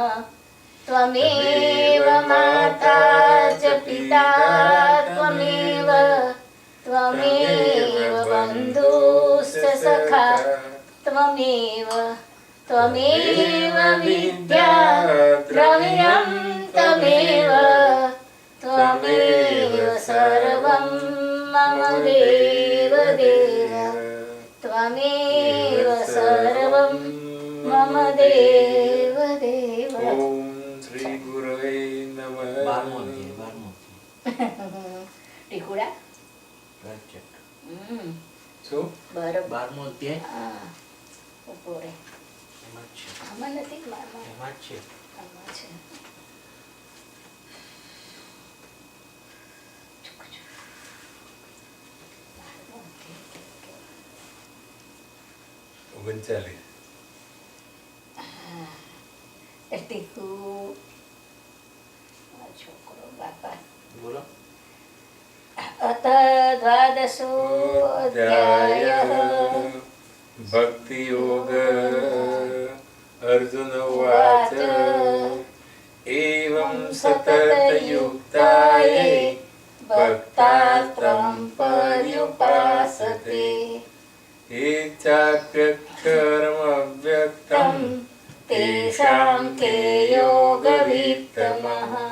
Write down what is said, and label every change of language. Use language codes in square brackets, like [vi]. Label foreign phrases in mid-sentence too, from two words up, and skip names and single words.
[sa] त्वमेव माता च पिता त्वमेव बन्धुश्च सखा त्वमेव विद्या द्रव्यं त्वमेव सर्वं मम देव त्वमेव सर्वं मम देव ओम श्री गुरवे नमः। [gu] बारमोती ટીકુડા શું બરોબર 12મો અધ્યાય હા ઉપરે એમાં જ છે. આમાં નથી મારમાં એમાં જ છે. આમાં છે. 39 ટીકુ છોકરો બાપા બોલો. [sa] अथ द्वादशो अध्यायः भक्ति योग अर्जुन उवाच एवं सततयुक्ताये भक्तास्त्वं पर्युपासते ये चाप्यक्षरमव्यक्तं तेषां के योगवित्तमः।